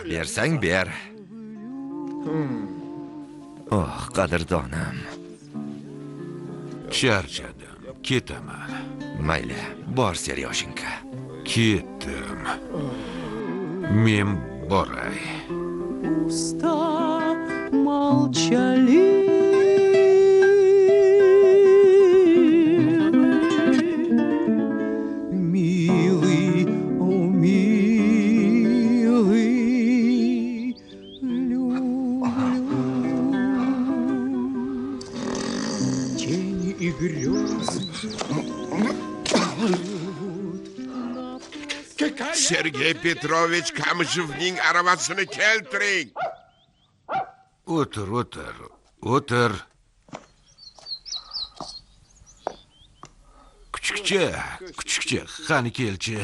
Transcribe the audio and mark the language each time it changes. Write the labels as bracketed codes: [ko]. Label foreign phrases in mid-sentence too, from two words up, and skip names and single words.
[uz] Bersang ber. Oh, qadrdonam. Charchadim, ketaman. Mayli, bor Seryoshenka. Ketdim. Men boray. [ru] Уста молчаливы, милый, о милый, люблю. Тени и грезы [uz] Sergey Petrovich Kamishevning aravasini keltiring. O'tir. Kuchukcha, qani kelchi.